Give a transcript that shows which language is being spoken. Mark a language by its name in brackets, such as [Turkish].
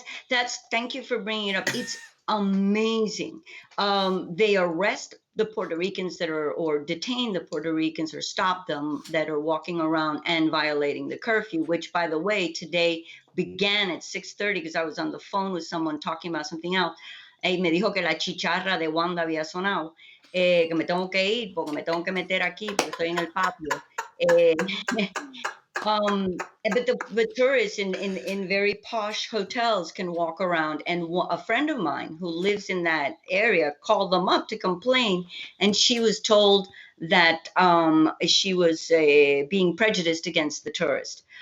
[English] That's thank you for bringing it up. It's amazing. They arrest the Puerto Ricans or detain the Puerto Ricans or stop them that are walking around and violating the curfew, which, by the way, today began at 6:30 because I was on the phone with someone talking about something else. [Spanish] Y me dijo que la chicharra de Wanda había sonado, que me tengo que ir porque me tengo que meter aquí porque estoy en el patio. [English] But the tourists in very posh hotels can walk around, and a friend of mine who lives in that area called them up to complain, and she was told that she was being prejudiced against the tourist.